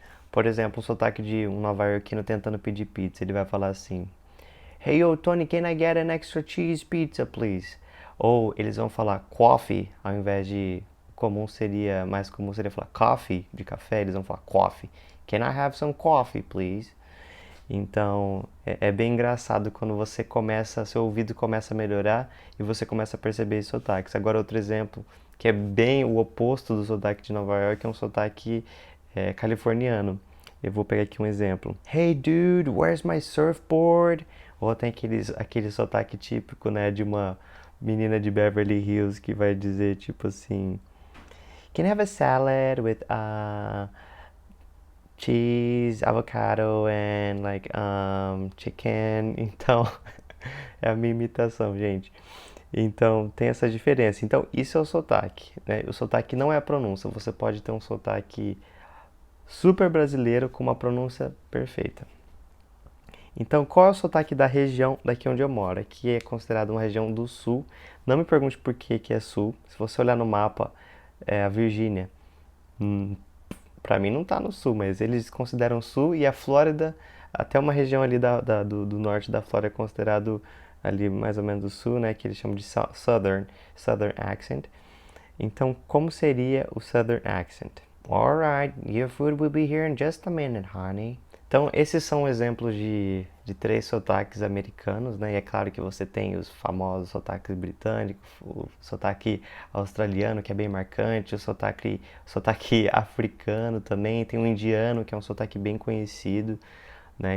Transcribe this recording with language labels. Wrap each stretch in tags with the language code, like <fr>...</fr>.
<pt>Por exemplo, o sotaque de um nova-iorquino tentando pedir pizza, ele vai falar assim:</pt> <en>Hey, yo, Tony, can I get an extra cheese pizza, please?</en> <pt>Ou eles vão falar coffee, ao invés de mais comum seria falar coffee, de café, eles vão falar coffee.</pt> <en>Can I have some coffee, please?</en> <pt>Então, é bem engraçado quando seu ouvido começa a melhorar e você começa a perceber esses sotaques. Agora, outro exemplo, que é bem o oposto do sotaque de Nova York, é um sotaque californiano. Eu vou pegar aqui um exemplo.</pt> <en>Hey dude, where's my surfboard?</en> <pt>Ou tem aquele sotaque típico, né, de uma menina de Beverly Hills que vai dizer tipo assim:</pt> <en>Can I have a salad with cheese, avocado and like chicken?</en> <pt>Então, é a minha imitação, gente. Então, tem essa diferença. Então, isso é o sotaque, né? O sotaque não é a pronúncia. Você pode ter um sotaque super brasileiro com uma pronúncia perfeita. Então, qual é o sotaque da região daqui onde eu moro? Aqui é considerado uma região do sul. Não me pergunte por que é sul. Se você olhar no mapa, a Virgínia, para mim não está no sul, mas eles consideram sul e a Flórida, até uma região ali do norte da Flórida é considerado ali mais ou menos do sul, né? Que eles chamam de Southern Accent. Então, como seria o Southern Accent?</pt> <en>Alright, your food will be here in just a minute, honey.</en> <pt>Então, esses são exemplos de três sotaques americanos, né? E é claro que você tem os famosos sotaques britânicos, o sotaque australiano, que é bem marcante, o sotaque africano também, tem o indiano, que é um sotaque bem conhecido, né?</pt>